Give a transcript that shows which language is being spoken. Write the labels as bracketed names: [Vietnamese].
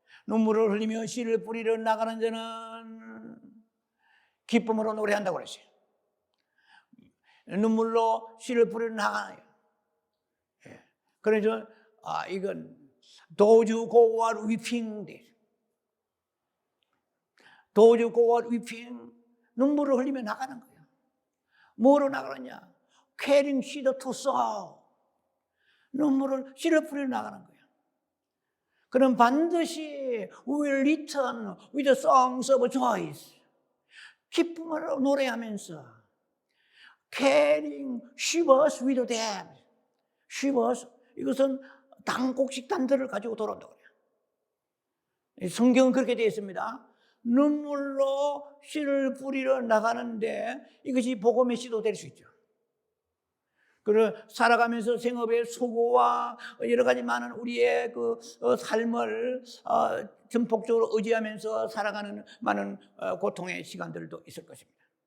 [Korean] 눈물을 흘리며 씨를 뿌리러 나가는 자는 기쁨으로 노래한다고 그러죠. 눈물로 씨를 뿌리러 나가요. 그래서 이건 [English] Those who go out weeping, those who go out weeping, [Korean] 눈물을 흘리며 나가는 거예요. 뭐로 나가느냐? [English] Carrying seed to sow. [Korean] 씨를 뿌리러 나가는 거예요. 그럼 반드시 [English] we will return with songs of joy. [Korean] 기쁨으로 노래하면서 [English] carrying shivers with them. [Korean] shivers, 이것은 단곡식 단들을 가지고 돌아온다고 그래요. 성경은 그렇게 되어 있습니다. 눈물로 씨를 뿌리러 나가는데 이것이 복음의 씨도 될 수 있죠. 그리고 살아가면서 생업의 수고와 여러 가지 많은 우리의 그 삶을 전폭적으로 의지하면서 살아가는 많은 고통의 시간들도 있을 것입니다.